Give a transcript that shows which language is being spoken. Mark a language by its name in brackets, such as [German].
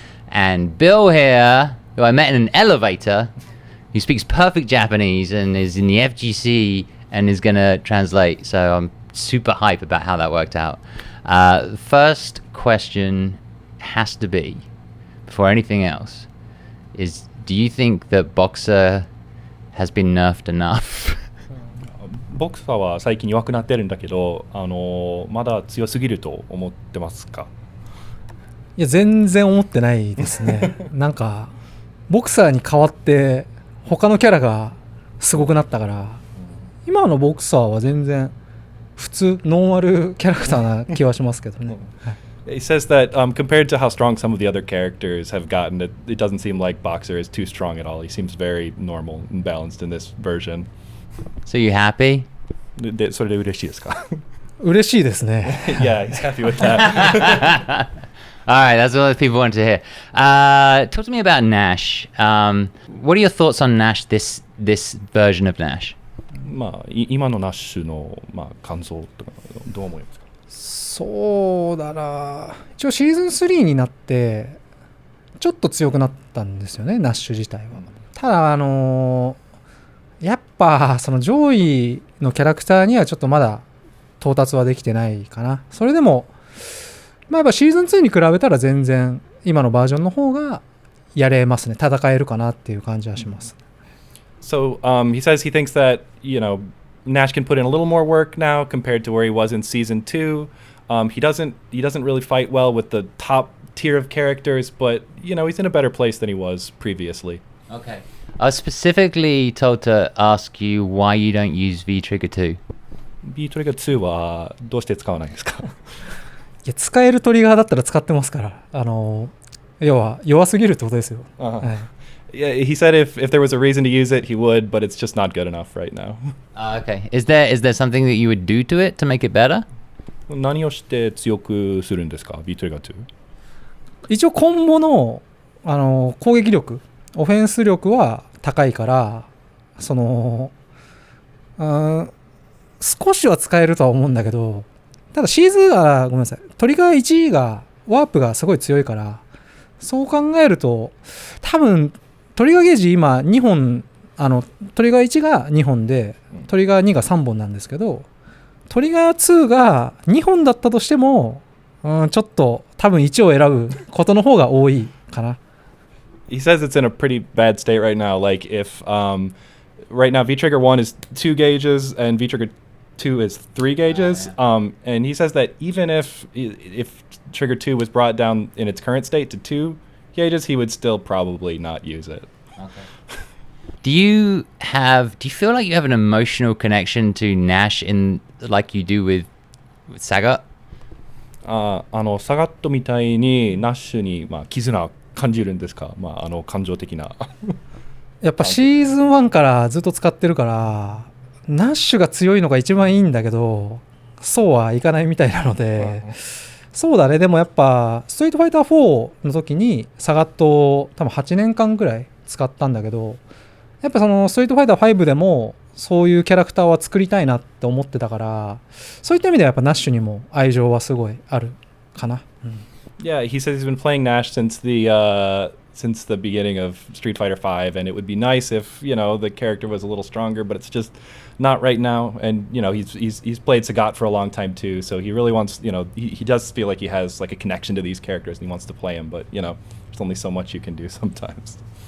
[English] And Bill here, who I met in an elevator, who speaks perfect Japanese and is in the FGC and is gonna translate. So I'm super hype about how that worked out. The first question has to be, before anything else, is do you think that Boxer has been nerfed enough? [Japanese] ボクサーは最近弱くなってるんだけど、まだ強すぎると思ってますか？いや全然思ってないですね。なんかボクサーに代わって他のキャラがすごくなったから、今のボクサーは全然普通ノーマルキャラクターな気はしますけどね。 [English] He says that compared to how strong some of the other characters have gotten, it doesn't seem like Boxer is too strong at all. He seems very normal and balanced in this version. So you happy? [Japanese] それで嬉しいですか？嬉しいですね。 [English] Yeah, he's happy with that. Alright, that's what people want to hear. Talk to me about Nash. What are your thoughts on Nash, this version of Nash? [Japanese] まあ今のナッシュの感想とかどう思いますか？そうだな。一応シーズン3になってちょっと強くなったんですよね、ナッシュ自体は。ただやっぱその上位のキャラクターにはちょっとまだ到達はできてないかな。それでもやっぱシーズン2に比べたら全然今のバージョンの方がやれますね。戦えるかなっていう感じはします。 [English] So he says he thinks that Nash can put in a little more work now compared to where he was in season 2. He doesn't really fight well with the top tier of characters, but he's in a better place than he was previously. Okay. I was specifically told to ask you why you don't use V-Trigger 2. [Japanese] V-Trigger 2はどうして使わないですか？いや使えるトリガーだったら使ってますから、要は弱すぎるってことですよ。はい、 [English] Yeah, he said if there was a reason to use it, he would, but it's just not good enough right now. Okay. Is there something that you would do to it to make it better? [Japanese] 何をして強くするんですか？ V-Trigger 2。一応コンボの攻撃力、オフェンス力は高いから、少しは使えるとは思うんだけど、ただシーズンがごめんなさい、トリガー1がワープがすごい強いから、そう考えると多分トリガーゲージ今2本、トリガー1が2本でトリガー2が3本なんですけど、トリガー2が2本だったとしても、ちょっと多分1を選ぶことの方が多いかな。 [English] He says it's in a pretty bad state right now. Like if right now V-Trigger 1 is 2 gauges and V-Trigger 2 is 3 gauges. And he says that even if Trigger 2 was brought down in its current state to 2 gauges, he would still probably not use it. Okay. Do you feel like you have an emotional connection to Nash in like you do with Sagat? [Japanese] サガットみたいにナッシュに絆感じるんですか？感情的な。やっぱシーズン1からずっと使ってるからナッシュが強いのが一番いいんだけどそうはいかないみたいなので、そうだね。でもやっぱストリートファイター4の時にサガットを多分8年間ぐらい使ったんだけど、やっぱそのストリートファイター5でもそういうキャラクターは作りたいなって思ってたから、そういった意味ではやっぱナッシュにも愛情はすごいあるかな。 [English] Yeah, he says he's been playing Nash since the beginning of Street Fighter V, and it would be nice if the character was a little stronger, but it's just not right now. And he's played Sagat for a long time too, so he really wants he does feel like he has like a connection to these characters and he wants to play them, but there's only so much you can do sometimes.